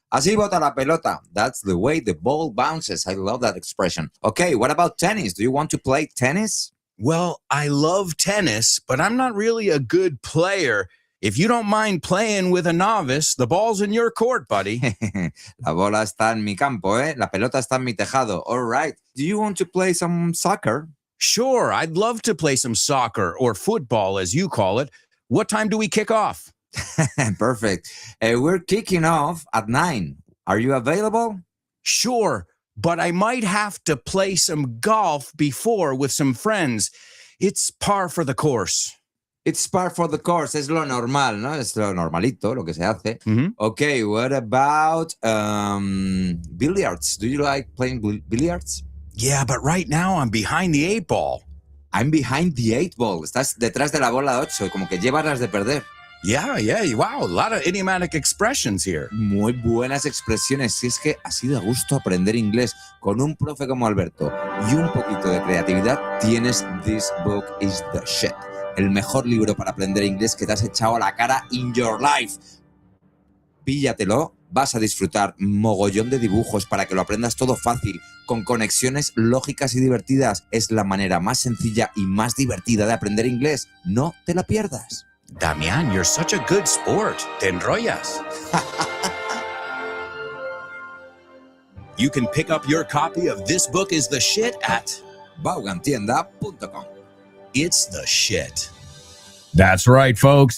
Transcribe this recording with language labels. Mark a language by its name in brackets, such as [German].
[Spanish] Así bota la pelota. [English] That's the way the ball bounces. I love that expression. Okay, what about tennis? Do you want to play tennis? Well, I love tennis, but I'm not really a good player. If you don't mind playing with a novice, the ball's in your court, buddy. [Spanish] La bola está en mi campo, ¿eh? La pelota está en mi tejado. [English] All right. Do you want to play some soccer? Sure, I'd love to play some soccer or football, as you call it. What time do we kick off? Perfect. We're kicking off at 9. Are you available? Sure, but I might have to play some golf before with some friends. It's par for the course. It's par for the course. [Spanish] Es lo normal, ¿no? Es lo normalito, lo que se hace. Mm-hmm. [English] Okay, what about billiards? Do you like playing billiards? Yeah, but right now I'm behind the 8 ball. I'm behind the 8 ball. [Spanish] Estás detrás de la bola 8, como que llevas las de perder. [English] Yeah, wow, a lot of idiomatic expressions here. [Spanish] Muy buenas expresiones. Si es que así da gusto aprender inglés con un profe como Alberto y un poquito de creatividad, tienes This Book is the Shit. El mejor libro para aprender inglés que te has echado a la cara [English] in your life. [Spanish] Píllatelo, vas a disfrutar mogollón de dibujos para que lo aprendas todo fácil, con conexiones lógicas y divertidas. Es la manera más sencilla y más divertida de aprender inglés. No te la pierdas. [English] Damian, you're such a good sport. [Spanish] Te enrollas. [English] You can pick up your copy of This Book is the Shit at Vaughantienda.com. It's the shit. That's right, folks.